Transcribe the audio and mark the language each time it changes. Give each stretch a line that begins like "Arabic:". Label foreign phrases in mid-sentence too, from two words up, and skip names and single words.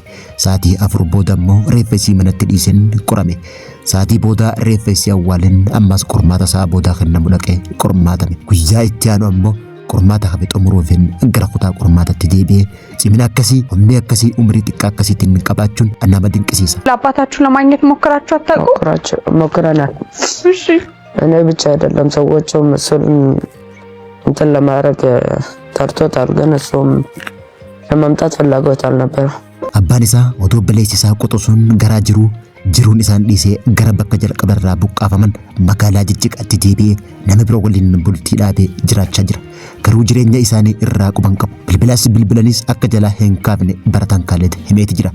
Oromo: Sa'aatii 4 booda immoo reeffa isii manatti dhiiseen qorame. Sa'aatii booda reeffa isii awwaaleen ammas qormaata isaa boodaa kennamu dhaqee qormaatame. Guyyaa itti aanu ammoo qormaata hafe xumuruufin gara kutaa qormaatatti deebi'ee cimina akkasii humni akkasii umrii xiqqaa akkasiitiin qabaachuun nama dinqisiisa.
Amharic: ለአባታችሁ ለማግኘት ሞክራችሁ አታውቁ? ሞክረናል። እሺ እኔ ብቻ አይደለም ሰዎቹም እሱን እንትን ለማድረግ ጠርቶታል፣ ግን እሱም ለመምጣት ፍላጎት አልነበረም።
Oromo: Abbaan isaa otoo obboleessi isaa qoxosuun garaa jiruun isaan dhiisee gara bakka jalqabarraa buqqaafaman magaalaa Jijjigaatti deebi'ee nama biroo waliin bultii dhaabee jiraachaa jira. Garuu jireenya isaanii irraa quban qabu. Bilbilanis akka jalaa hin kaafne barataan Khalid himeeti jira.